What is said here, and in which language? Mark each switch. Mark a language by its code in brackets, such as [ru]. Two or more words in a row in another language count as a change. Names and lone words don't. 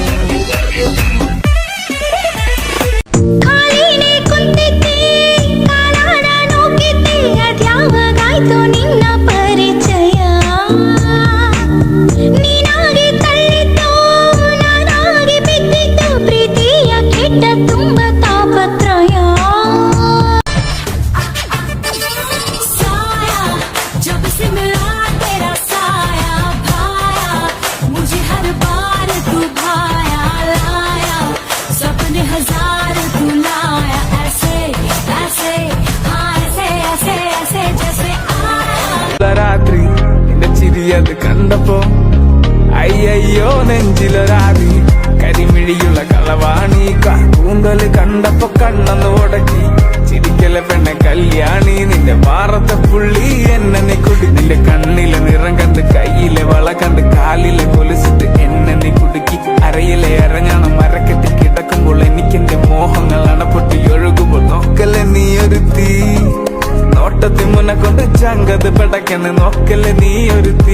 [kn] ನಿನ್ನ ಪರಿಚಯ ನೀನಾಗಿ ತಳ್ಳಿದ್ದು ನಾನಾಗಿ ಬಿದ್ದಿದ್ದು ಪ್ರೀತಿಯ ಕೆಟ್ಟ ತುಂಬ ತಾಪತ್ರಯ [hi] जब से मिला तेरा साया भाया मुझे हर बार तू भाया लाया सपने हजार तू लाया ऐसे ऐसे हाँ ऐसे ऐसे ऐसे जैसे [ml] രാത്രി നിന്റെ ചിരിയത് കണ്ടപ്പോ അയ്യോ നെഞ്ചിലൊരാതി കരി മിഴിയുള്ള കളവാണി കൂന്തല് കണ്ടപ്പോ കണ്ണൊന്ന് ഉടക്കി ചിരിക്കല പെണ്ണ കല്യാണി നിന്റെ വാറത്തെ പുള്ളി എന്നെ കുടി നിന്റെ കണ്ണിലെ നിറം കണ്ട് കയ്യിലെ വള കണ്ട് കാലിലെ കൊലുസിട്ട് എന്നെ കുടുക്കി അരയിലെ അരഞ്ഞാണം മരക്കെട്ടി കിടക്കുമ്പോൾ എനിക്കെന്റെ മോഹങ്ങൾ അണപ്പൊട്ടി ഒഴുകുമ്പോൾ നോക്കല്ലേ നീ ഒരു തീ നോട്ടത്തിൽ മുന്നെ കൊണ്ട് ചങ്കത് പടക്കണ് നോക്കല്ലേ നീ ഒരു തീ